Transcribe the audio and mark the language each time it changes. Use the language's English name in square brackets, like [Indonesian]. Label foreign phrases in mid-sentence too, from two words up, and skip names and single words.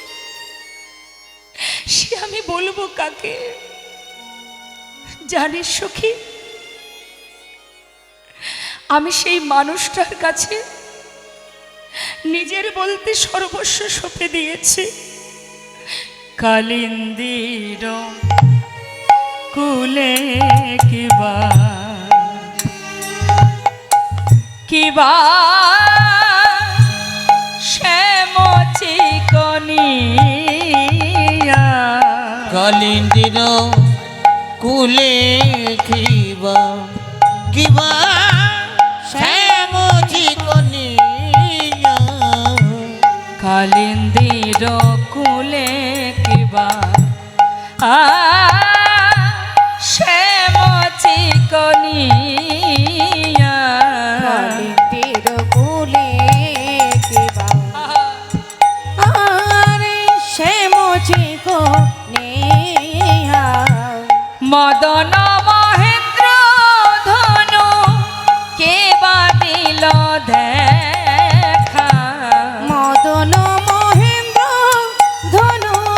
[Bangla] সে আমি বলবো কাকে জানিস সখী আমি সেই মানুষটার কাছে নিজের বলতে সর্বস্ব সঁপে দিয়েছি কালিন্দির কুলে কিবা কিবা শ্যামচি কনিয়া কালিন্দির কুলে কিবা কিবা শ্যামজি কনিয়া কালিন্দির কুলে কিবা শ্যামচি কনিয়া কালিন্দির কুলে কিবা আরে শ্যামচি কনিয়া মদন মহেন্দ্র ধনু কে বা দিল দেখা মদন মহেন্দ্র ধনু